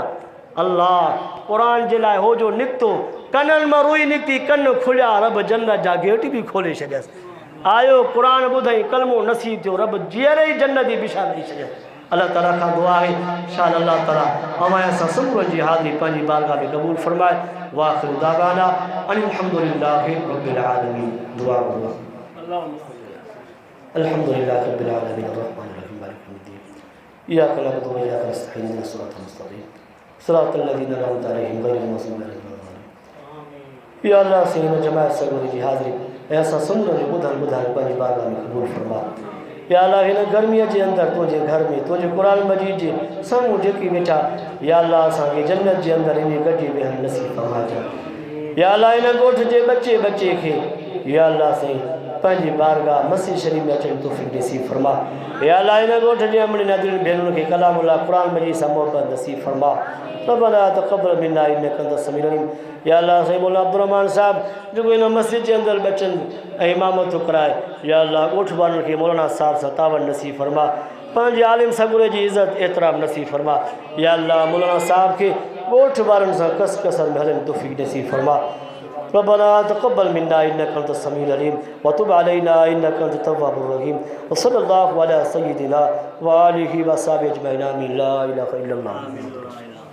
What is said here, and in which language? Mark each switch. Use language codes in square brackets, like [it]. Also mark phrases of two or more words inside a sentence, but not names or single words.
[sd] अल्लाह क़ुरान जे लाइ हो जो निकितो कननि मां रुई निकिती कन खुलिया रब जन्नत जा गेट बि खोले छॾियसि। आयो क़ुरान ॿुधई कलमो नसीब थियो रब जीअर ई जन्नत जी बिशा ॾेई छॾियसि। अल्लाह ताला खां दुआ आहे शाल अल्लाह ताला हमाया सां समूरनि जी हाज़िरी पंहिंजी बारगाह में क़बूल फरमाए। [ar] وآخر دعوانا الحمد لله رب العالمين. दुआ الحمد لله رب العالمين الرحمن الرحيم مالك يوم الدين إياك نعبد وإياك نستعين اهدنا الصراط المستقيم صراط الذين أنعمت عليهم غير المغضوب عليهم. [sd] या अल्लाह से हिन जमात सगोरी जी हाज़िरी ऐं असां समूरनि ॿुधनि पंहिंजी बारगाह में क़बूल फरमा। या अल्लाह हिन गर्मीअ जे अंदरि तुंहिंजे घर में तुंहिंजे क़ुरान मजीद जे साम्हूं जेकी वेठा या अल्लाह असांखे जन्नत जे अंदरि इन गॾिजी वेहण नसीब फरमाइजांइ। या अल्लाह हिन ॻोठ जे बचे खे या अल्लाह साईं पंहिंजी बारगाह मसीह शरीफ़ में अचण तौफ़ीक़ नसीब फरमा। या अल्लाह इन ॻोठ जे अमड़ी नादिरिन भेनरुनि खे कलामुल्लाह क़ुरान मजीद सां मोहब्बत नसीब फरमा। [ar] ربنا تقبل منا إنك أنت السميع العليم. [sd] या अल्लाह सही मौला अब्दुर्रहमान साहब जेको इन मस्जिद जे अंदरि बचनि ऐं इमामत कराए, या अल्लाह ॻोठ वारनि खे मौलाना साहब सां तावन नसीब फरमा। पंहिंजे आलिम सगुरे जी इज़त एतिराम नसीब फरमा। या अल्लाह मौलाना साहब खे ॻोठ वारनि सां कसर में हलनि तौफ़ीक़ नसीब फरमा। [ar] ربنا تقبل منا إنك أنت السميع العليم وتب علينا إنك أنت التواب الرحيم وصلى الله على سيدنا وآله وأصحابه أجمعين. لا إله إلا الله.